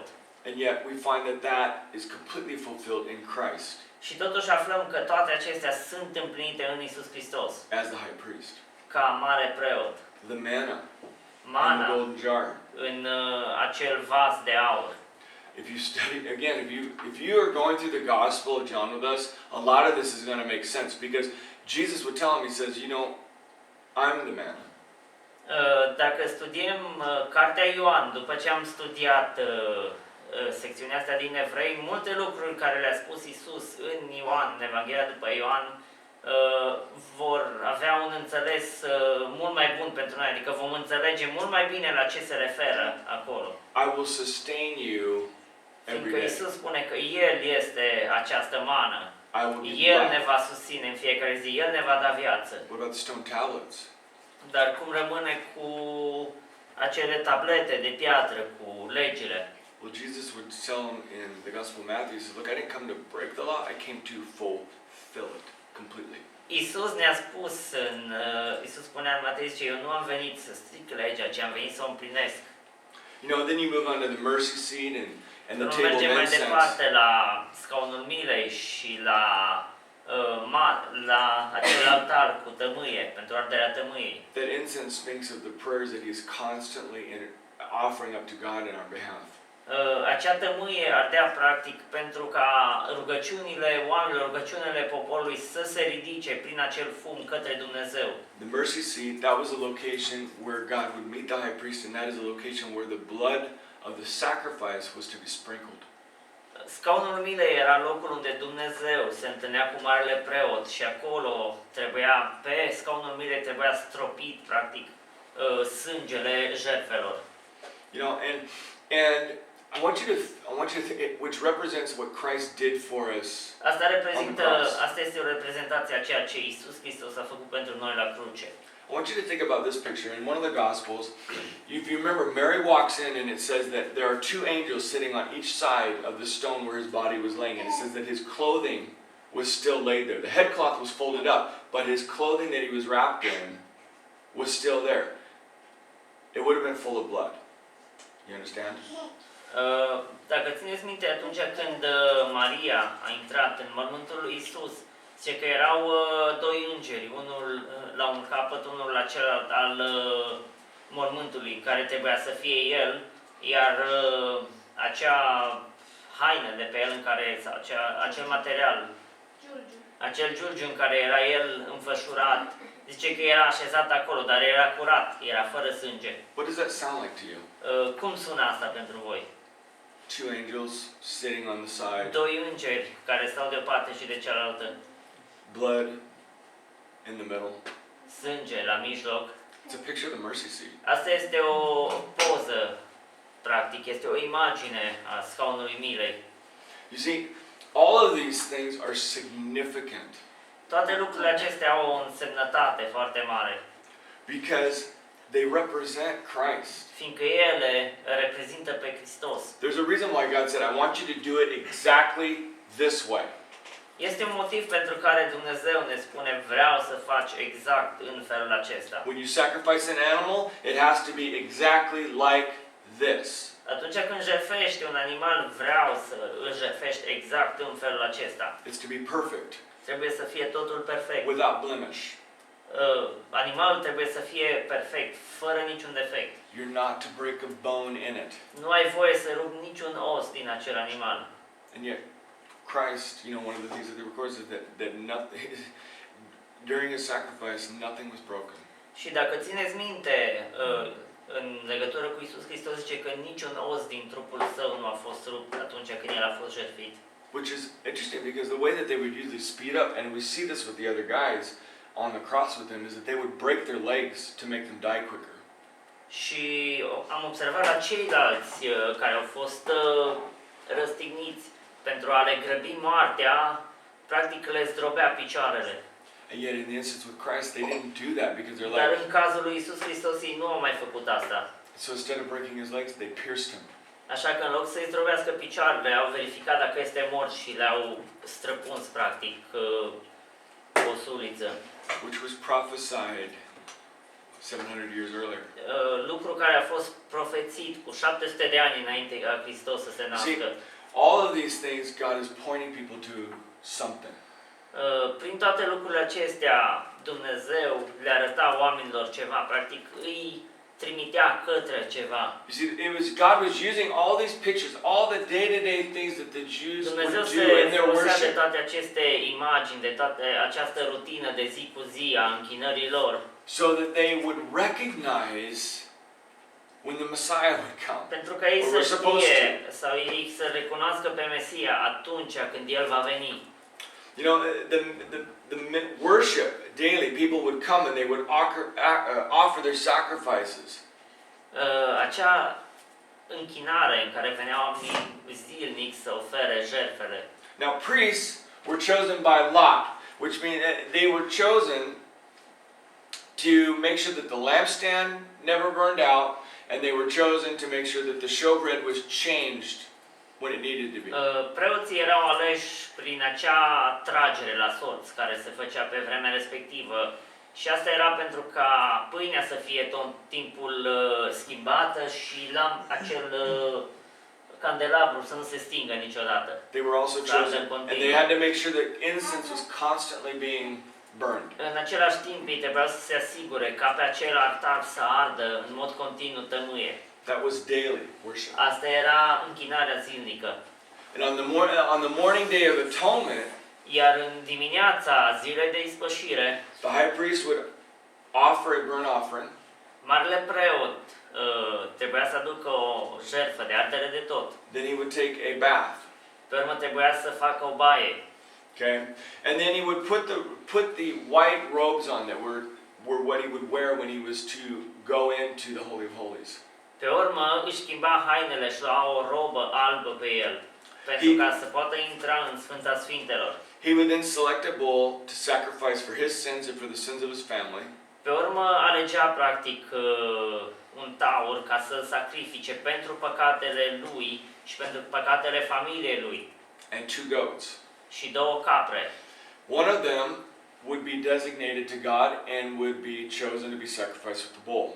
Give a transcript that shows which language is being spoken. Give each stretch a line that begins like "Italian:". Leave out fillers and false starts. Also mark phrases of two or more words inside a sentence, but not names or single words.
English: And yet we find that is completely fulfilled in Christ.
Romanian: Și totuși aflăm că toate acestea sunt împlinite în Iisus Hristos.
English: As the high priest.
Romanian: Ca mare preot.
English: The manna.
Romanian: Mana.
English: In the golden jar.
Romanian: În acel vas de aur.
English: If you study again, if you are going through the Gospel of John with us, a lot of this is going to make sense because Jesus would tell him, he says, you know, I'm the manna.
Romanian: Dacă studiem cartea Ioan, după ce am studiat secțiunea asta din evrei, multe lucruri care le-a spus Iisus în Ioan, în Evanghelia după Ioan, vor avea un înțeles mult mai bun pentru noi, adică vom înțelege mult mai bine la ce se referă acolo.
English: I will sustain you every
Romanian: Fiindcă
English: day.
Romanian: Iisus spune că El este această mană, El ne va susține în fiecare zi, El ne va da viață.
English: What about the stone tablets?
Romanian: Dar cum rămâne cu acele tablete de piatră, cu legile?
English: Well, Jesus would tell him in the Gospel of Matthew, he says, look, I didn't come to break the law, I came to fulfill it completely.
Romanian: Iisus ne-a spus, Iisus spunea în Matei, zice, eu nu am venit să stric legea, ci am venit să o împlinesc.
English: You know, then you move on to the mercy seat and the table of
Romanian: Mergem mai
English: incense.
Romanian: departe la scaunul milei și la la acel altar cu tămâie, pentru arderea tămâiei.
English: That incense speaks of the prayers that he is constantly offering up to God in our behalf.
Romanian: Acea tămâie ardea practic pentru ca rugăciunile oamenilor, rugăciunile poporului să se ridice prin acel fum către Dumnezeu.
English: The mercy seat, that was a location where God would meet the high priest, and that is a location where the blood of the sacrifice was to be sprinkled.
Romanian: Scaunul milei era locul unde Dumnezeu se întâlnea cu marele preot și acolo trebuia, pe scaunul milei trebuia stropit practic sângele jertfelor.
English: You know, and I want you to think, which represents what Christ did for us.
Romanian: Asta este o reprezentație a ceea ce Iisus Hristos a făcut pentru noi la cruce.
English: I want you to think about this picture. In one of the Gospels, if you remember, Mary walks in and it says that there are two angels sitting on each side of the stone where his body was laying. And it says that his clothing was still laid there. The headcloth was folded up, but his clothing that he was wrapped in was still there. It would have been full of blood. You understand?
Romanian: Dacă țineți minte, atunci când Maria a intrat în mormântul lui Iisus, zice că erau doi îngeri, unul la un capăt, unul la celălalt al mormântului, care trebuia să fie el, iar acea haină de pe el în care, sau acel material, acel giurgiu în care era el înfășurat, zice că era așezat acolo, dar era curat, era fără sânge.
English: What does that sound like to you?
Romanian: Cum sună asta pentru voi?
English: Two angels sitting on the side.
Romanian: Doi îngeri care stau de o parte și de cealaltă.
English: Blood in the middle.
Romanian: Sânge la mijloc.
English: It's a picture of the mercy seat.
Romanian: Asta este o poză, practic, este o imagine a scaunului milei.
English: You see, all of these things are significant.
Romanian: Toate lucrurile acestea au o însemnătate foarte mare.
English: Because they represent Christ.
Romanian: Fiindcă ele reprezintă pe Hristos.
English: There's a reason why God said, I want you to do it exactly this way.
Romanian: Este un motiv pentru care Dumnezeu ne spune, vreau să faci exact în felul acesta.
English: When you sacrifice an animal, it has to be exactly like this.
Romanian: Atunci când jertfești un animal, vreau să îl jertfești exact în felul acesta.
English: It's to be perfect.
Romanian: Trebuie să fie totul perfect.
English: Without blemish.
Romanian: Animalul trebuie să fie perfect, fără niciun defect.
English: You're not to break a bone in it.
Romanian: Nu ai voie să rupi niciun os din acel animal.
English: And yet, Christ, you know, one of the things that they records is that nothing, during his sacrifice, nothing was broken.
Romanian: Și dacă țineți minte, în legătură cu Iisus Hristos zice că niciun os din trupul său nu a fost rupt atunci când el a fost jertfit.
English: Which is interesting because the way that they would usually speed up, and we see this with the other guys on the cross with him, is that they would break their legs to make them die quicker.
Romanian: Și am observat la ceilalți care au fost răstigniți pentru a le grăbi moartea, practic le zdrobea picioarele.
English: And yet in the instance with Christ, they didn't do that because they're
Romanian: Dar
English: like,
Romanian: în cazul lui Iisus Hristos ei nu au mai făcut asta.
English: so instead of breaking his legs, they pierced him.
Romanian: Așa că în loc să-i zdrobească picioarele, au verificat dacă este mort și le-au străpuns practic o suliță.
English: Which was prophesied 700 years earlier.
Romanian: Lucru care a fost profețit cu 700 de ani înainte ca Hristos să se nască.
English: All of these things, God is pointing people to something.
Romanian: Prin toate lucrurile acestea, Dumnezeu le arăta oamenilor ceva, practic îi trimitea către ceva.
English: You see, God was using all these pictures, all the day-to-day things that the Jews
Romanian: Dumnezeu
English: would
Romanian: se
English: do in their
Romanian: folosea de
English: worship.
Romanian: toate aceste imagini, de toată această rutină de zi cu zi a închinării lor,
English: So that they would recognize when the Messiah would come.
Romanian: pentru că ei să știe sau ei să recunoască pe Mesia atunci când El va veni.
English: You know, the worship daily, people would come and they would offer their sacrifices.
Romanian: Acea închinare în care veneau oamenii zilnic să ofere jertfele.
English: Now, priests were chosen by lot, which means they were chosen to make sure that the lampstand never burned out, and they were chosen to make sure that the showbread was changed when it needed to be.
Romanian: Preoții erau aleși prin acea tragere la sorț care se făcea pe vremea respectivă și asta era pentru ca pâinea să fie tot timpul schimbată și la acel candelabrul să nu se stingă niciodată.
English: They were also
Romanian: Să ardă
English: chosen,
Romanian: în
English: and
Romanian: continuu.
English: they had to make sure that incense was constantly being burned.
Romanian: În același timp, ei trebuiau să se asigure ca pe acel altar să ardă în mod continuu tămâie.
English: That was daily worship.
Romanian: Asta era închinarea zilnică.
English: And on the morning day of atonement,
Romanian: Iar în dimineața zilei de ispășire,
English: the high priest would offer a burnt offering.
Romanian: marele preot trebuia să aducă o jertfă de ardere de tot.
English: Then he would take a bath.
Romanian: Pe urmă trebuia să facă o baie.
English: Okay, and then he would put the white robes on that were what he would wear when he was to go into the Holy of Holies.
Romanian: Pe urmă își schimba hainele și lua o robă albă pe el, pentru ca să poată intra în Sfânta Sfintelor.
English: He would then select a bull to sacrifice for his sins and for the sins of his family.
Romanian: Pe urmă alegea practic un taur ca să sacrifice pentru păcatele lui și pentru păcatele familiei lui.
English: And 2 goats.
Romanian: Și 2 capre.
English: One of them would be designated to God and would be chosen to be sacrificed with the bull.